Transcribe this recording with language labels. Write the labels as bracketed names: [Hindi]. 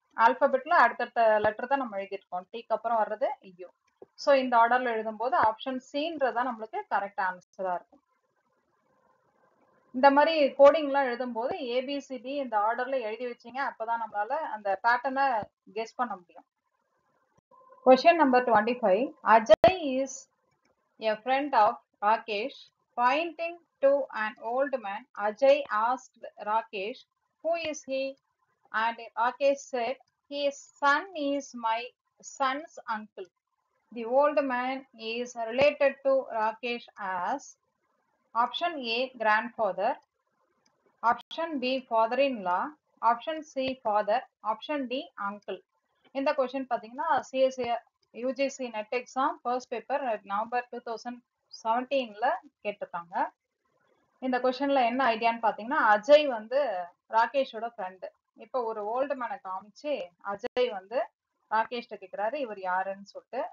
[Tamil] ஆல்பபெட்ல அடுத்தடுத்த லெட்டர் தான் நம்ம எழுதிருக்கோம். டீக்கு அப்புறம் வர்றது யூ. ஸோ இந்த ஆர்டர்ல எழுதும் போது ஆப்ஷன் சின்றதான் நம்மளுக்கு கரெக்ட் ஆன்சரா இருக்கும். இந்த மாதிரி கோடிங்லாம் எழுதும் போது ஏபிசிடி இந்த ஆர்டர்ல எழுதி வச்சீங்க, அப்பதான் நம்மளால அந்த பேட்டர்னை கெஸ் பண்ண முடியும். Question number 25. [English] Ajay is a friend of Rakesh. Pointing to an old man, Ajay asked Rakesh, "Who is he?" And Rakesh said, "His son is my son's uncle." The old man is related to Rakesh as option A grandfather, option B father-in-law, option C father, option D uncle. [Tamil] இந்த question பாத்தீங்கன்னா CSC UGC net exam first paper November 2017ல கேட்டிருக்காங்க. இந்த கொஸ்டின்ல என்ன ஐடியான்னு பாத்தீங்கன்னா, அஜய் வந்து ராகேஷோட friend. இப்போ ஒரு ஓல்டு மேனை காமிச்சு அஜய் வந்து ராகேஷ்ட கேக்குறாரு இவர் யாருன்னு சொல்லிட்டு.